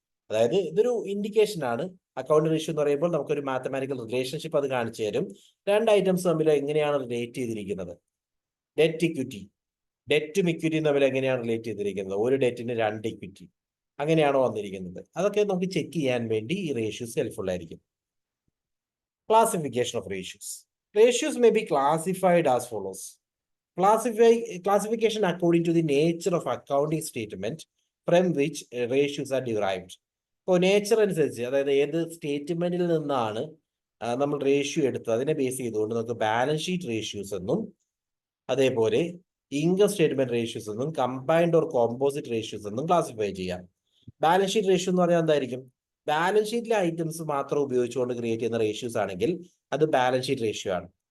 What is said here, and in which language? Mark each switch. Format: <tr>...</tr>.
<ml>അതായത് ഇതൊരു ഇൻഡിക്കേഷൻ ആണ്. അക്കൗണ്ടിംഗ് റേഷ്യോ എന്ന് പറയുമ്പോൾ നമുക്കൊരു മാത്തമാറ്റിക്കൽ റിലേഷൻഷിപ്പ് അത് കാണിച്ചു തരും. രണ്ട് ഐറ്റംസ് തമ്മിൽ എങ്ങനെയാണ് റിലേറ്റ് ചെയ്തിരിക്കുന്നത്. ഡെറ്റ് ഇക്വിറ്റി, ഡെറ്റും ഇക്വിറ്റിയും തമ്മിൽ എങ്ങനെയാണ് റിലേറ്റ് ചെയ്തിരിക്കുന്നത്. ഒരു ഡെറ്റിന് 2 ഇക്വിറ്റി, അങ്ങനെയാണോ വന്നിരിക്കുന്നത്. അതൊക്കെ നമുക്ക് ചെക്ക് ചെയ്യാൻ വേണ്ടി ഈ റേഷ്യോസ് ഹെൽപ്ഫുൾ ആയിരിക്കും.</ml> <en>Classification of ratios. Ratios may be classified as follows. Classification according to the nature of accounting statement from which ratios are derived.</en> <ml>ഇപ്പോൾ നേച്ചർ അനുസരിച്ച്, അതായത് ഏത് സ്റ്റേറ്റ്മെന്റിൽ നിന്നാണ് നമ്മൾ റേഷ്യോ എടുത്തത് അതിനെ ബേസ് ചെയ്തുകൊണ്ട് നമുക്ക് ബാലൻസ് ഷീറ്റ് റേഷ്യോസ് എന്നും അതേപോലെ ഇൻകം സ്റ്റേറ്റ്മെന്റ് റേഷ്യോസ് എന്നും കമ്പൈൻഡ് ഓർ കോമ്പോസിറ്റ് റേഷ്യോസ് എന്നും ക്ലാസിഫൈ ചെയ്യാം. ബാലൻസ് ഷീറ്റ് റേഷ്യോ എന്ന് പറഞ്ഞാൽ എന്തായിരിക്കും? ബാലൻസ് ഷീറ്റിലെ ഐറ്റംസ് മാത്രം ഉപയോഗിച്ചുകൊണ്ട് ക്രിയേറ്റ് ചെയ്യുന്ന റേഷ്യോസ് ആണെങ്കിൽ അത് ബാലൻസ് ഷീറ്റ് റേഷ്യോ ആണ്.</ml>